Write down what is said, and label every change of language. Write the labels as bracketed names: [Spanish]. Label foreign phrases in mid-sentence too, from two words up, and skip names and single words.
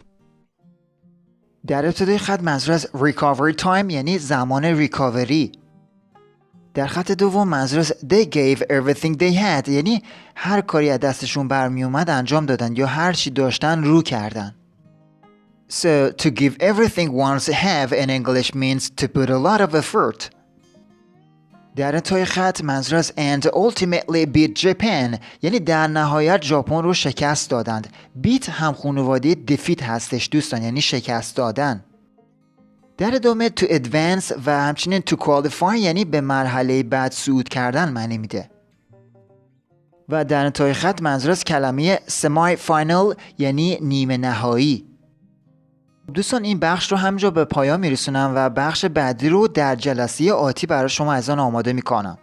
[Persian] در ابتدای خط منظور از [English] recovery time [Persian] یعنی زمان ریکاوری. در خط دوم منظور از [English] they gave everything they had [Persian] یعنی هر کاری از دستشون برمی اومد انجام دادن یا هر چی داشتن رو کردن. [English] So to give everything one's have in English means to put a lot of effort. [Persian] در انتهای خط منظور از [English] and ultimately beat Japan [Persian] یعنی در نهایت ژاپن رو شکست دادند. beat هم خانواده defeat هستش دوستان یعنی شکست دادن. در ادامه [English] to advance [Persian] و همچنین [English] to qualify [Persian] یعنی به مرحله بعد صعود کردن معنی میده. و در انتهای خط منظور از کلمه [English] semi final [Persian] یعنی نیمه نهایی. دوستان این بخش رو همینجا به پایان میرسونم و بخش بعدی رو در جلسه آتی برای شما عزیزان آماده میکنم.